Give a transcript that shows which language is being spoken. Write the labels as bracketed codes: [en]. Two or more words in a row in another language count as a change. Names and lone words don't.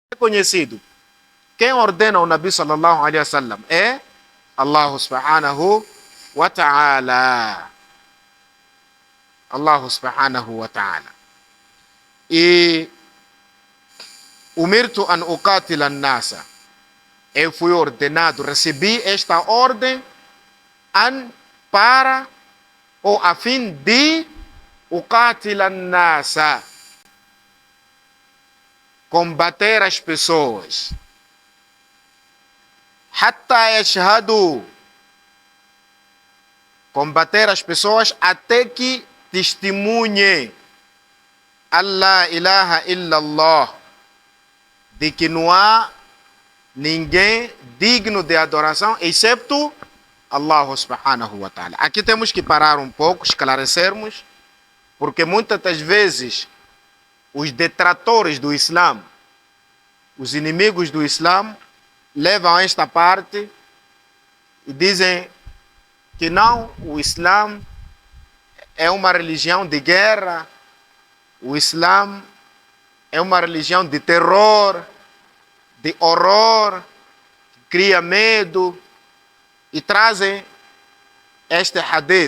[pt] conhecido. Quem ordena o Nabi [ar] صلى الله عليه وسلم [pt] é Allah [ar] سبحانه وتعالى. الله سبحانه وتعالى. E أمرت أن أقاتل الناس. Eu fui ordenado, recebi esta ordem para ou a fim de أقاتل الناس, [pt] combater as pessoas. [ar] حتى يشهدوا, [pt] combater as pessoas até que testemunhem [ar] الله إله إلا الله, [pt] de que não há ninguém digno de adoração excepto Allah [ar] سبحانه وتعالى. [pt] Aqui temos que parar um pouco, esclarecermos, porque muitas das vezes os detratores do Islã, os inimigos do Islã, levam esta parte e dizem que não, o Islã é uma religião de guerra, o Islã é uma religião de terror, de horror, que cria medo, e trazem este hadith.